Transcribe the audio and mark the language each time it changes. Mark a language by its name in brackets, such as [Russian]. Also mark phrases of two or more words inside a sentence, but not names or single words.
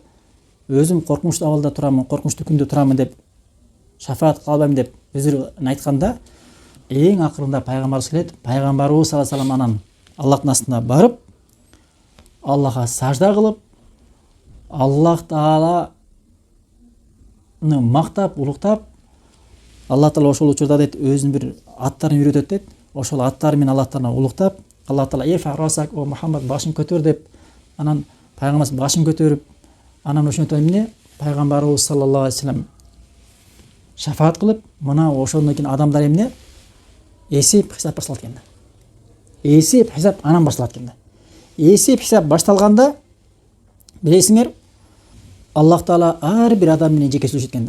[Kyrgyz] өзүм коркунучтуу абалда турамын, коркунучтуу күндө турамын деп шафаат кыла албайм деп өзүрүн айтканда, эң акырында пайгамбарыбыз келет, пайгамбарыбыз [Arabic] صلى الله عليه وسلم [Kyrgyz] анан Аллахтын астына барып, Аллахка сажда кылып, Аллах Тааланы мактап, улуктап, Аллах Таала ошол учурда дейт өзүнүн бир аттарын үйрөтөт дейт. Ошол аттары менен Аллах Тааланы улуктап, Аллах Таала [Arabic] "ارفع رأسك يا محمد, [Kyrgyz] башын көтөр" деп, анан пайгамбарыбыз башын көтөрүп, анан ошондон эмне пайгамбарыбыз [Arabic] صلى الله عليه وسلم [Kyrgyz] шафаат кылып, мына ошондон кийин адамдар эмне эсеп хисап башталат экен да. Эсеп хисап анан башталат экен да. Эсеп хисап башталганда билесиңер, Аллах Таала ар бир адам менен жеке сүйлөшөт экен да.